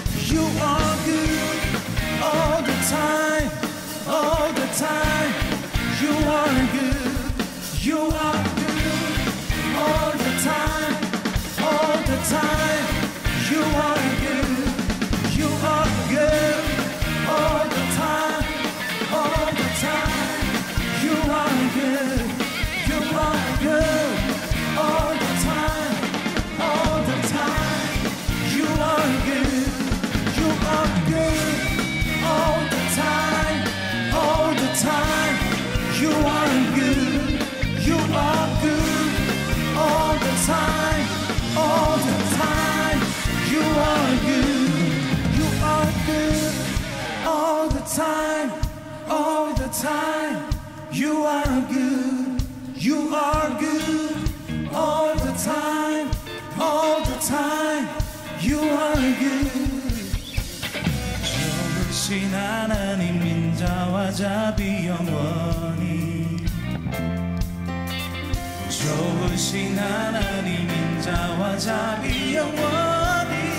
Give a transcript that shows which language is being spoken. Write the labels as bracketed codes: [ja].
[en] You are good all the time, all the time. You are good, you are good all the time, all the time. You are good, you are good all the time, all the time. You are good, you are good all the time, all the time. You are good. You are good all the time, all the time. You are good, you are good all the time, all the time. You are good, you are good all the time, all the time. You are good, you are good all the time, all the time. You are good. [ko] 좋으신 하나님 인자와 자비 영원히 좋으신 하나님 인자와 자비 영원히